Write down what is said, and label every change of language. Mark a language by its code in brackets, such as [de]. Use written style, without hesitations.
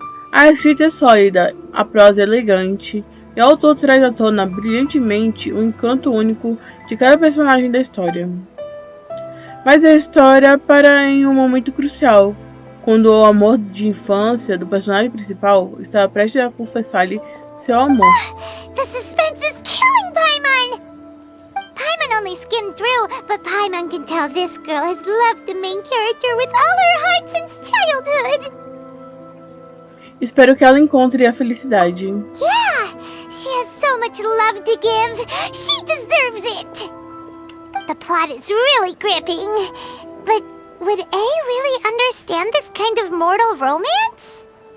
[pt] A escrita é sólida, a prosa é elegante, e o autor traz à tona brilhantemente o encanto único de cada personagem da história. Mas a história para em um momento crucial, quando o amor de infância do personagem principal está prestes a confessar-lhe seu amor. [en] The suspense is killing Paimon! Paimon only skimmed through, but Paimon can tell this girl has loved the main character with all her heart since childhood. [pt] Espero que ela encontre a felicidade. [en] Yeah! She has so much love to give. She deserves it! The plot is really gripping. But would A really understand this kind of mortal romance?